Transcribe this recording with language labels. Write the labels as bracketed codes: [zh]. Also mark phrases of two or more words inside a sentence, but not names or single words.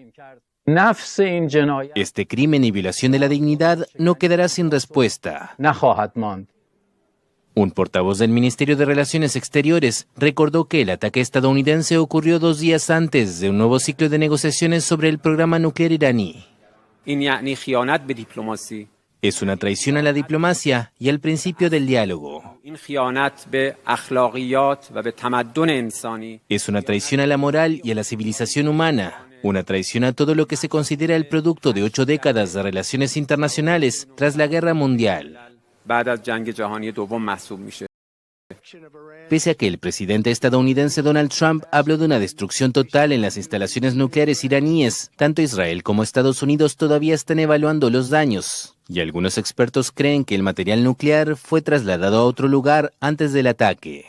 [es] Este crimen y violación de la dignidad no quedará sin respuesta. Un portavoz del Ministerio de Relaciones Exteriores recordó que el ataque estadounidense ocurrió 2 días antes de un nuevo ciclo de negociaciones sobre el programa nuclear iraní. [fa] این یعنی خیانت به دیپلماسی. [es] Es una traición a la diplomacia y al principio del diálogo. [fa] این خیانت به اخلاقیات و به تمدن انسانی. [es] Es una traición a la moral y a la civilización humana. Una traición a todo lo que se considera el producto de 8 décadas de relaciones internacionales tras la Guerra Mundial. [fa] بعد از جنگ جهانی دوم محسوب میشه. [es] Pese a que el presidente estadounidense Donald Trump habló de una destrucción total en las instalaciones nucleares iraníes, tanto Israel como Estados Unidos todavía están evaluando los daños. Y algunos expertos creen que el material nuclear fue trasladado a otro lugar antes del ataque.